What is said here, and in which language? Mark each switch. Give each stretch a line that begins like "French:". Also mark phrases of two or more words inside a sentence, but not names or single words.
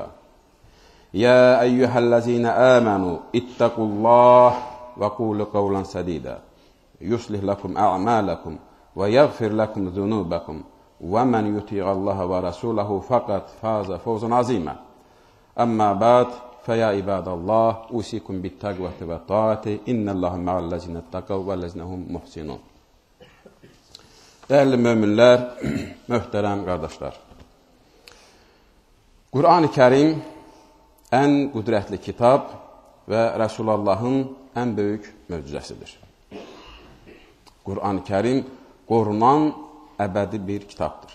Arabic: يا أيها الذين آمنوا اتقوا الله وقولوا قولا سديدا يصلح لكم أعمالكم ويغفر لكم ذنوبكم ومن يطيع الله ورسوله فقد فاز فوزا عظيما أما بعد فيا عباد الله أوصيكم بالتقوى والطاعة إن الله مع الذين اتقوا والذين هم محسنون.
Turkish: Değerli müminler,
Azerbaijani: möhtərəm qardaşlar. Qur'an-ı Kərim ən qüdrətli kitab və Rəsulullahın ən böyük möcüzəsidir. Qur'an-ı Kərim qorunan əbədi bir kitabdır.